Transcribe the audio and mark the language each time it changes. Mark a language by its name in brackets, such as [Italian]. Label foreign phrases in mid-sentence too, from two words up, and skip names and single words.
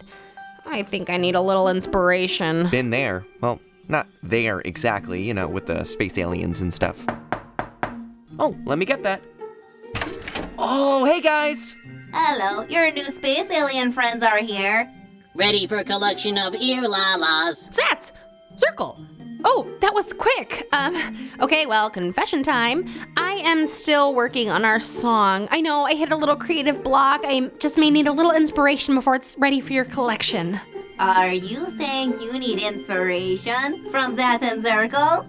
[English] I think I need a little inspiration. Been there. Well, not there exactly, you know, with the space aliens and stuff. Oh, let me get that. Oh, hey guys! Hello, your new space alien friends are here. Ready for a collection of ear-la-las. Zats! Zirkle! Oh, that was quick. Okay, well, confession time. I am still working on our song. I know, I hit a little creative block. I just may need a little inspiration before it's ready for your collection. Are you saying you need inspiration from Zats and Zirkle?